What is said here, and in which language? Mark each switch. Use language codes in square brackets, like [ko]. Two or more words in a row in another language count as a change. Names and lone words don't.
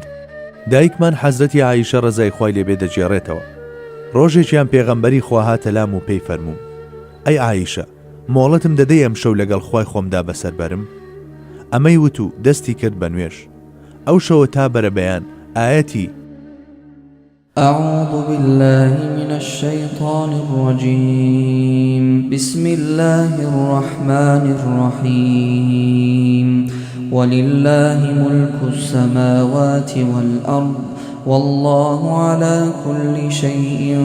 [ckb] دایکمان حەزرەتی عایشە ڕەزای خوای لێبێ دەجێڕێتەوە. ڕۆژێکیان پێغەمبەری خوا هاتە لام و پێی فەرموو: ئەی عایشە، مۆڵەتم دەدەی ئەم شەو لەگەڵ خوای خۆمدا بەسەر بەرم؟ ئەمەی وت و دەستی کرد بە نوێش. ئەو شەوە تا بەرەبەیان ئایەتی [ar] أعوذ بالله من الشيطان الرجيم بسم الله الرحمن الرحيم ولله ملك السماوات والأرض والله على كل شيء